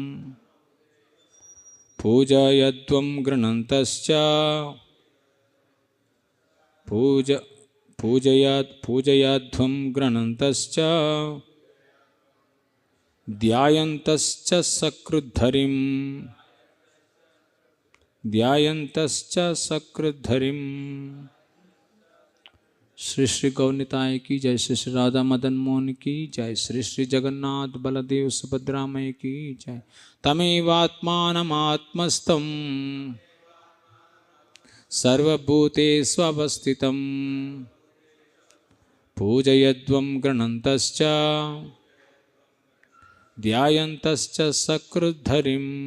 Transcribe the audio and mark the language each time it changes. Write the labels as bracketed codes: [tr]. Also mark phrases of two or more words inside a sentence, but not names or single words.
[sa] पूजयध्वं गृह्णन्तश्च पूजयध्वं गृह्णन्तश्च ध्यायन्तश्च सकृद्धरिं ध्यायन्तश्च सकृद्धरिं. [hi] श्री श्री गौनिताय की जय। श्री श्री राधा मदन मोहन की जय। श्री श्री जगन्नाथ बलदेव सुभद्रामय की जय। [sa] तमेवात्मानमात्मस्थं सर्वभूतेषु अवस्थितं पूजयध्वं गृह्णन्तश्च ध्यायन्तश्च सकृद्धरिं